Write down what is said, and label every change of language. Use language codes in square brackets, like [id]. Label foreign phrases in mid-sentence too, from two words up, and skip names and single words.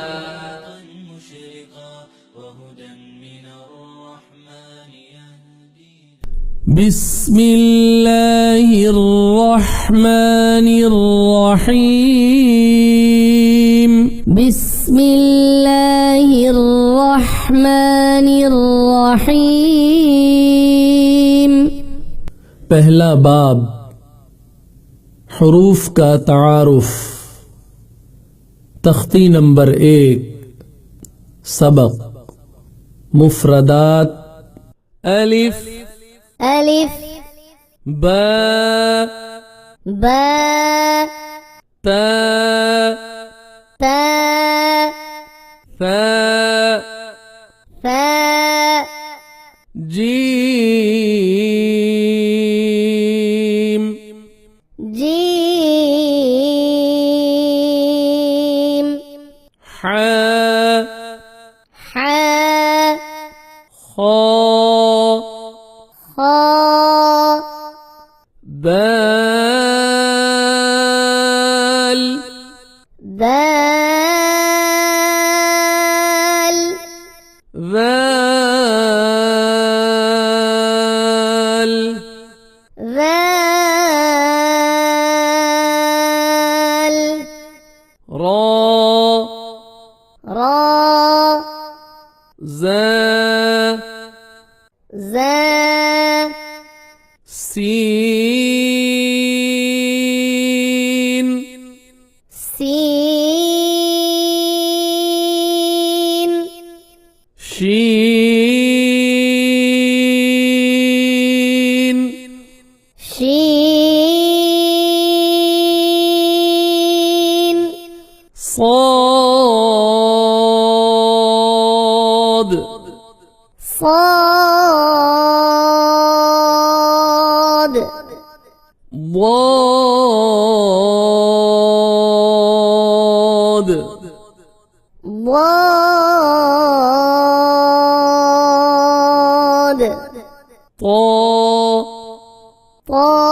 [ar] بسم الله الرحمن الرحيم. بسم الله الرحمن الرحيم. [ur] پہلا باب حروف کا تعارف. تختی نمبر 1 سبق مفردات الف अलिफ बा बा ता ता सा सा जीम जीम हा हा खा खा दाल दाल ذال ذال را را زا زا سين سين شين شين صاد صاد ضاد ضاد طا طا